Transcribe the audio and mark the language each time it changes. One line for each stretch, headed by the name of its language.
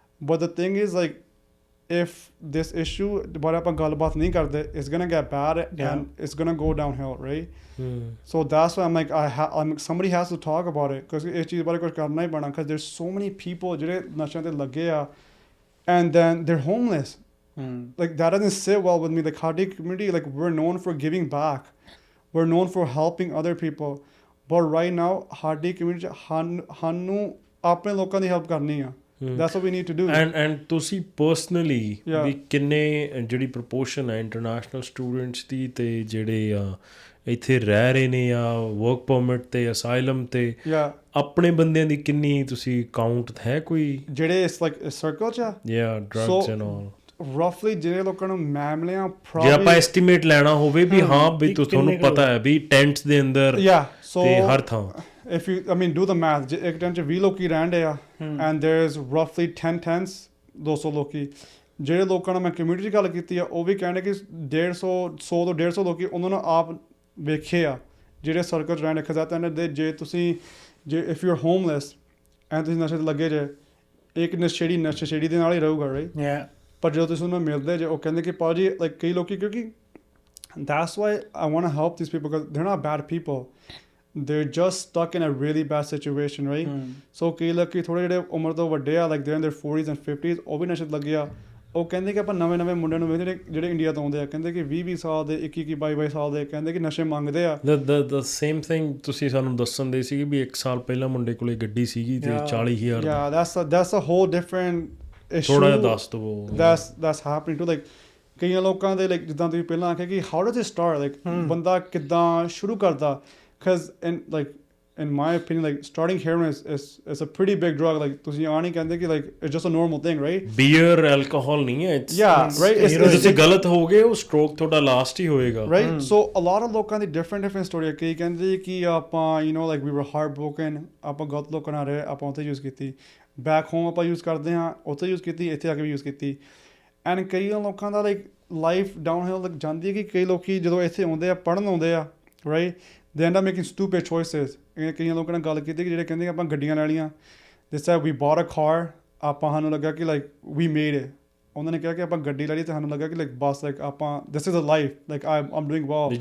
English: but the thing is like if this issue
Punjabi: ਬਾਰੇ ਆਪਾਂ ਗੱਲਬਾਤ ਨਹੀਂ ਕਰਦੇ
English: it's gonna get bad and it's gonna go downhill right so that's why I'm like somebody has to talk about it because
Punjabi: ਇਸ ਚੀਜ਼ ਬਾਰੇ ਕੁਝ ਕਰਨਾ ਹੀ ਪੈਣਾ
English: because there's so many people
Punjabi: ਜਿਹੜੇ ਨਸ਼ਿਆਂ ਤੇ ਲੱਗੇ ਆ
English: and then they're homeless like that doesn't sit well with me the Khadi community like we're known for giving back we're known for helping other people but right now Khadi community
Punjabi: ਸਾਨੂੰ ਆਪਣੇ ਲੋਕਾਂ ਦੀ help ਕਰਨੀ ਆ
English: that's what we need to do
Punjabi: and ਤੁਸੀਂ personally ਵੀ ਕਿੰਨੇ ਜਿਹੜੀ proportion ਹੈ international students ਦੀ ਤੇ ਜਿਹੜੇ ਇੱਥੇ ਰਹਿ ਰਹੇ ਨੇ ਆ ਵਰਕ ਪਰਮਿਟ ਤੇ ਅਸਾਈਲਮ ਤੇ ਆਪਣੇ ਬੰਦਿਆਂ ਦੀ ਕਿੰਨੀ ਤੁਸੀਂ ਕਾਊਂਟ ਹੈ ਕੋਈ ਜਿਹੜੇ ਇਸ ਲਾਈਕ ਸਰਕਲ ਚ
English: drugs and all
Punjabi: roughly ਜਿਹੜੇ ਲੋਕਾਂ ਨੂੰ ਮੈਂ ਮਿਲਿਆ ਜੇ ਆਪਾਂ ਐਸਟੀਮੇਟ ਲੈਣਾ ਹੋਵੇ ਵੀ ਹਾਂ ਵੀ ਤੁਹਾਨੂੰ ਪਤਾ ਹੈ ਵੀ ਟੈਂਟਸ ਦੇ ਅੰਦਰ ਤੇ ਹਰ ਥਾਂ
English: if you I mean do the math
Punjabi: ਇੱਕ ਟੈਂਟ ਚ 20 ਲੋਕੀ ਰਹਿੰਦੇ ਆ
English: and there's roughly 10 tents
Punjabi: 200 ਲੋਕੀ ਜਿਹੜੇ ਲੋਕਾਂ ਨਾਲ ਮੈਂ ਕਮਿਊਨਿਟੀ ਦੀ ਗੱਲ ਕੀਤੀ ਆ ਉਹ ਵੀ ਕਹਿੰਦੇ ਕਿ 100 ਤੋਂ 150 ਲੋਕੀ ਉਹਨਾਂ ਨੂੰ ਆਪ ਵੇਖੇ ਆ ਜਿਹੜੇ ਸਰਕਲ ਚ ਰਹਿੰਦੇ ਖਜ਼ਾਤਾ ਨੇ ਜੇ ਤੁਸੀਂ ਜੇ
English: if you're homeless and
Punjabi: ਤੁਸੀਂ ਨਸ਼ੇ ਤੇ ਲੱਗੇ ਜੇ ਇੱਕ ਨਸ਼ੇੜੀ ਦੇ ਨਾਲ ਹੀ ਰਹੂਗਾ ਰਾਈਟ ਪਰ ਜਦੋਂ ਤੁਸੀਂ ਉਹਨਾਂ ਮਿਲਦੇ ਜੇ ਉਹ ਕਹਿੰਦੇ ਕਿ ਭਾਜੀ ਲਾਈਕ ਕਈ ਲੋਕੀ ਕਿਉਂਕਿ
English: that's why I want to help these people because they're not bad people they're just stuck in a really bad situation, right?
Punjabi: So ਕਈ ਲੋਕੀ ਥੋੜੇ ਜਿਹੜੇ ਉਮਰ ਤੋਂ ਵੱਡੇ ਆ
English: like they're in their 40s and 50s
Punjabi: ਉਹ ਵੀ ਨਸ਼ੇ 'ਚ ਲੱਗੇ ਆ ਉਹ ਕਹਿੰਦੇ ਕਿ ਆਪਾਂ ਨਵੇਂ ਮੁੰਡਿਆਂ ਨੂੰ ਵੇਖਦੇ ਜਿਹੜੇ ਇੰਡੀਆ ਤੋਂ ਆਉਂਦੇ ਆ ਕਹਿੰਦੇ ਕਿ 20 ਸਾਲ ਦੇ 21 22 ਸਾਲ ਦੇ ਕਹਿੰਦੇ ਕਿ ਨਸ਼ੇ ਮੰਗਦੇ ਆ
English: the same thing
Punjabi: ਤੁਸੀਂ ਸਾਨੂੰ ਦੱਸਣ ਦੇ ਸੀ ਵੀ 1 ਸਾਲ ਪਹਿਲਾਂ ਮੁੰਡੇ ਕੋਲੇ ਗੱਡੀ ਸੀਗੀ ਤੇ 40,000
English: yeah that's a whole different issue
Punjabi: ਥੋੜਾ ਜਿਹਾ ਦੱਸ ਦਿਓ
English: that's happening too like
Punjabi: ਕਈਆਂ ਲੋਕਾਂ ਦੇ
English: like
Punjabi: ਜਿੱਦਾਂ ਤੁਸੀਂ ਪਹਿਲਾਂ ਆਖਿਆ ਕਿ
English: how does it start like
Punjabi: ਬੰਦਾ ਕਿੱਦਾਂ ਸ਼ੁਰੂ ਕਰਦਾ
English: because in my opinion like starting heroin is a pretty big drug like
Punjabi: ਤੁਸੀਂ ਆ ਨਹੀਂ ਕਹਿੰਦੇ ਕਿ
English: like it's just a normal thing right
Punjabi: beer alcohol ਨਹੀਂ ਹੈ
English: yeah right
Punjabi: ਤੁਸੀਂ ਗਲਤ ਹੋ ਗਏ ਉਹ ਸਟ੍ਰੋਕ ਤੁਹਾਡਾ ਲਾਸਟ ਹੀ ਹੋਏਗਾ
English: right so a lot of
Punjabi: ਲੋਕਾਂ ਦੀ different story ਕਈ ਕਹਿੰਦੇ ਕਿ ਆਪਾਂ
English: you know like we were heartbroken
Punjabi: ਆਪਾਂ ਗਲਤ ਲੋਕਾਂ ਨਾਲ ਰਹੇ ਆਪਾਂ ਉੱਥੇ ਯੂਜ਼ ਕੀਤੀ
English: back home
Punjabi: ਆਪਾਂ ਯੂਜ਼ ਕਰਦੇ ਹਾਂ ਉੱਥੇ ਯੂਜ਼ ਕੀਤੀ ਇੱਥੇ ਆ ਕੇ ਵੀ ਯੂਜ਼ ਕੀਤੀ ਐਂਡ ਕਈ ਲੋਕਾਂ ਦਾ like life downhill ਜਾਂਦੀ ਹੈ ਕਿ ਕਈ ਲੋਕੀ ਜਦੋਂ ਇੱਥੇ ਆਉਂਦੇ ਆ ਪੜ੍ਹਨ ਆਉਂਦੇ ਆ
English: right they end up making stupid choices
Punjabi: ਕਈਆਂ ਲੋਕਾਂ ਨਾਲ ਗੱਲ ਕੀਤੀ ਕਿ ਜਿਹੜੇ ਕਹਿੰਦੇ ਆਪਾਂ ਗੱਡੀਆਂ ਲੈ ਲਈਆਂ
English: they said we bought a car
Punjabi: ਆਪਾਂ ਸਾਨੂੰ ਲੱਗਾ ਕਿ
English: like we made it
Punjabi: ਉਹਨਾਂ ਨੇ ਕਿਹਾ ਕਿ ਆਪਾਂ ਗੱਡੀ ਲੈ ਲਈ ਤੇ ਸਾਨੂੰ ਲੱਗਾ ਕਿ like ਬਸ like ਆਪਾਂ
English: this is a life like I'm doing well